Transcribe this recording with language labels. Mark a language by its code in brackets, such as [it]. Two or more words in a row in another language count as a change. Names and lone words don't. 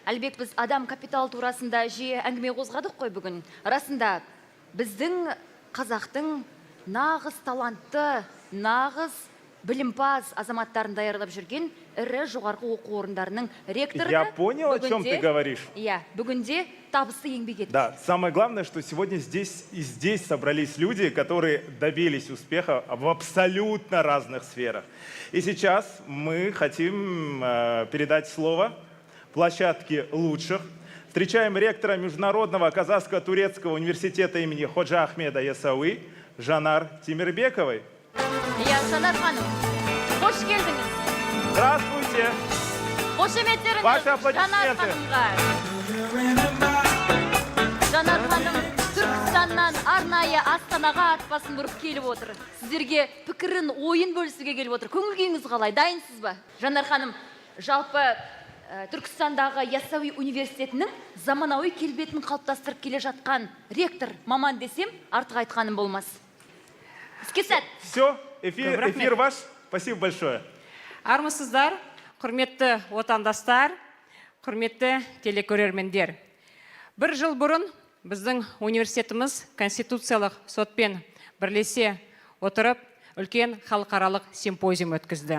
[kk] Әлбек, біз адам капитал турасында жиі әңгіме қозғадық қой бүгін. Расында, біздің қазақтың нағыз талантты, нағыз білімпаз азаматтарын даярлап жүрген ірі жоғарғы оқу орындарының ректоры. [ru] Я понял, о чем ты говоришь. [kk] Бүгінде табысты еңбек етті. [ru] Да, самое главное, что сегодня здесь собрались люди, которые добились успеха в абсолютно разных сферах. И сейчас мы хотим передать слово площадке лучших. Встречаем ректора Международного казахско-турецкого университета имени Ходжа Ахмеда Ясауи Жанар Тимирбековой. [kk] Жанар ханым, қош келдіңіз. [ru] Здравствуйте. [kk] Қошеметтеріңіз [ru] Ваши [kk] Жанар [ru] аплодисменты. [kk] ханымға. Жанар ханым Түркістаннан арнайы Астанаға атпасын бұрып келіп отыр. Сіздерге пікірін, ойын бөлісуге келіп отыр. Көңіл күйіңіз қалай, дайынсыз ба? Жанар ханым, жалпы Түркістандағы Ясауи университетінің заманауи келбетін қалыптастырып келе жатқан ректор, маман десем, артық айтқаным болмас. Іске сәт. [ru] Все, эфир ваш. Спасибо большое. [kk] Армысыздар, құрметті отандастар, құрметті телекөрермендер. Бір жыл бұрын біздің университетіміз конституциялық сотпен бірлесе отырып, үлкен халықаралық симпозиум өткізді.